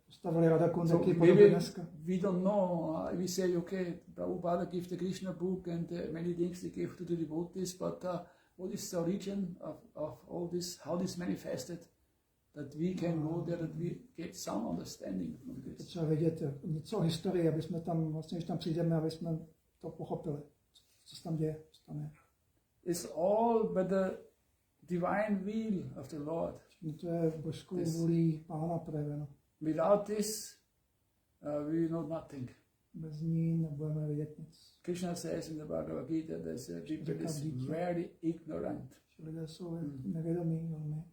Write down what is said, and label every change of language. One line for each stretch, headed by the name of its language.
English: So maybe we don't know, we say, okay, Prabhupada gave the Krishna book and many things they gave to the devotees, but what is the origin of all this, how this manifested? That we can go there, that we get some understanding from this.
Czech: Potřeba vědět něco o historii, aby jsme tam, vlastně, když tam přijdeme, aby jsme to pochopili, co se tam děje, co tam je.
English: It's all by the divine will of the Lord.
Czech: To je božskou vůlí Pána projeveno.
English: Without this, we know nothing.
Czech: Bez ní nebudeme vědět nic.
English: Krishna says in the Bhagavad Gita that people is very ignorant.
Czech: Lidé jsou nevědomí velmi.